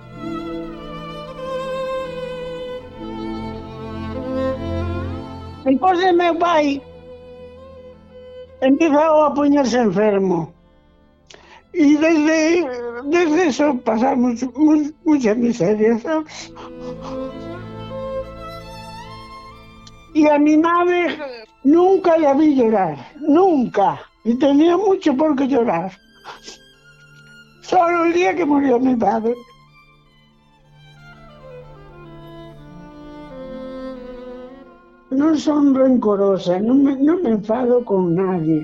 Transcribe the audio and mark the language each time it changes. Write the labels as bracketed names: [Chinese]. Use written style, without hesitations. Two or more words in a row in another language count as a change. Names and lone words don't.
[Galician] Depois de meu pai empezou a poñerse enfermo. [Spanish] E desde eso pasamos mucha miseria, sabes? E a mi madre nunca la vi llorar, nunca. Y tenía mucho por qué llorar. Solo el día que murió mi padre. [Galician] Non son rencorosa, non me enfado con nadie.